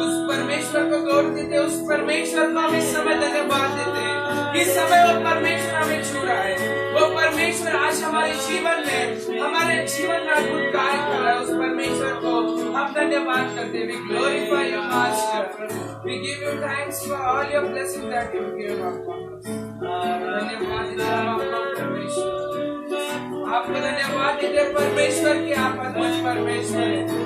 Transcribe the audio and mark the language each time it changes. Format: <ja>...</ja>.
<hi>परमेश्वर को हम इस समय धन्यवाद देते हैं। इस समय वो परमेश्वर हमें छू रहा है, वो परमेश्वर आज हमारे जीवन में अद्भुत कार्य कर रहा है। उस परमेश्वर को हम धन्यवाद करते हैं।</hi> <en>We glorify your master. We give you thanks for all your blessings that you give upon us.</en> <hi>धन्यवाद देते हैं आपको परमेश्वर, आपको धन्यवाद देते हैं परमेश्वर की आप अद्भुत परमेश्वर है।</hi>